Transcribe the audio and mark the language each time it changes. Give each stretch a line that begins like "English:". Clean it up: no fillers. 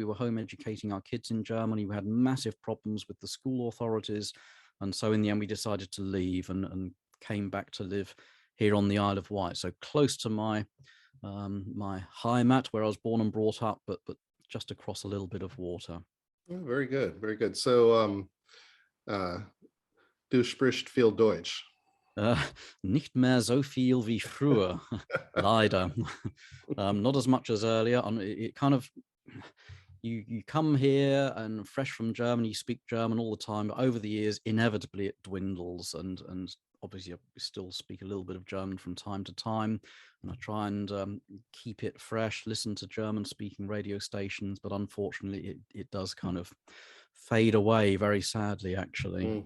English: We were home educating our kids in Germany. We had massive problems with the school authorities. And so in the end, we decided to leave and came back to live here on the Isle of Wight. So close to my my Heimat, where I was born and brought up, but just across a little bit of water. Oh, very good, very good.
German: So, du sprichst viel Deutsch. Nicht mehr so viel wie früher, leider.
English: Not as much as earlier. It kind of, you come here and fresh from Germany, you speak German all the time, but over the years, inevitably it dwindles, and obviously I still speak a little bit of German from time to time, and I try and keep it fresh, listen to German-speaking radio stations, but unfortunately it does kind of fade away, very sadly, actually.